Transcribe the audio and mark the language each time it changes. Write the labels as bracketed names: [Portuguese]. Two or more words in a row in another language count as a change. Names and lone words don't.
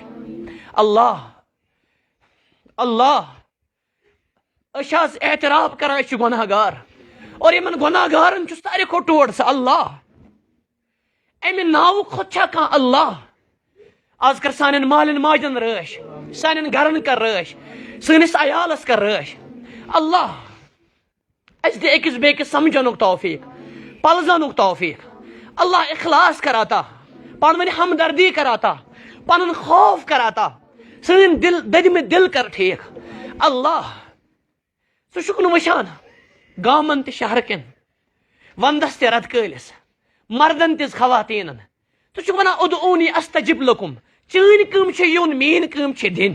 [Kashmiri] اللہ اللہ أسۍ آز اعتراف کران أسۍ چھِ گۄناہ گار اور یمن گۄناہ گارن چھُ ساروی کھۄتہٕ ٹوٹھ سُہ اللہ. امہِ ناوٕ کھۄتہٕ چھا کانٛہہ اللہ؟ آز کر سانٮ۪ن مالٮ۪ن ماجن رٲچھ, سانٮ۪ن گرن کر رٲچھ, سٲنِس عیالس کر رٲچھ. اللہ اَسہِ دِ أکِس بیٚکِس سمجھنُک توفیق, پلزنُک توفیق. اللہ اخلاص کر عطا, پانہٕ ؤنۍ ہمدردی کر عطا, پنُن خوف کر عطا, سٲنۍ دل دٔدمٕتۍ دل کر ٹھیٖک. اللہ ژٕ چھُکھ نہٕ وٕچھان گامن تہِ شہر کٮ۪ن, ونٛدس تہِ رٮ۪تہٕ کٲلِس, مردن تہِ خواتیٖنن, ژٕ چھُکھ ونان [Arabic] ادعونی استجب لکم, [Kashmiri] چٲنۍ کٲم چھِ یُن میٲنۍ کٲم چھِ دِنۍ.